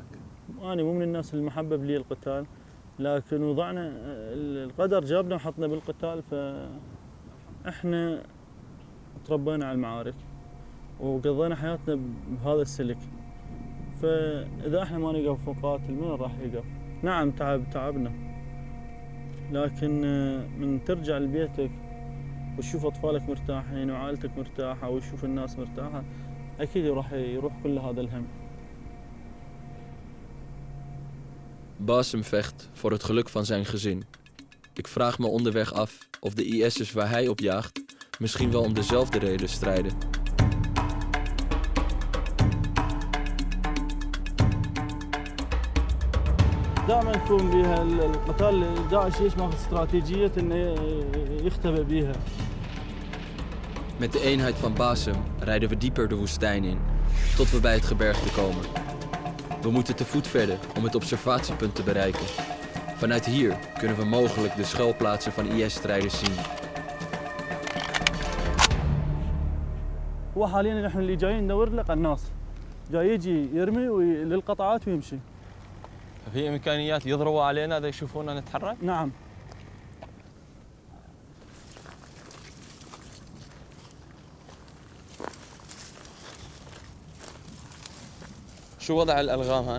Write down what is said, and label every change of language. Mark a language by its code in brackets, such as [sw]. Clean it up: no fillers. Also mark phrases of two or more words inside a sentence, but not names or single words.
[ar] أنا مو من الناس اللي محبب لي القتال لكن وضعنا القدر جابنا وحطنا بالقتال فإحنا تربينا على المعارك وقضينا حياتنا بهذا السلك فإذا إحنا ما نقف ونقاتل من راح يقف؟ نعم تعبنا لكن من ترجع لبيتك وتشوف أطفالك مرتاحين وعائلتك مرتاحة وتشوف الناس مرتاحة أكيد راح يروح كل هذا الهم. [nl] Bassem vecht voor het geluk van zijn gezin. Ik vraag me onderweg af of de IS'ers waar hij op jaagt misschien wel om dezelfde reden strijden. [ar] دائما يكون بها القتال داعش ليش ماخذ استراتيجية انه يختبئ بيها. [nl] Met de eenheid van Bassem rijden we dieper de woestijn in, tot we bij het gebergte komen. We moeten te voet verder om het observatiepunt te bereiken. Vanuit hier kunnen we mogelijk de schuilplaatsen van IS-strijders zien. [ar] هو حاليا نحن اللي جايين ندور له قناص جاي يجي يرمي للقطعات ويمشي. في إمكانيات يضربوا علينا إذا يشوفونا نتحرك؟ نعم. شو وضع الألغام هان؟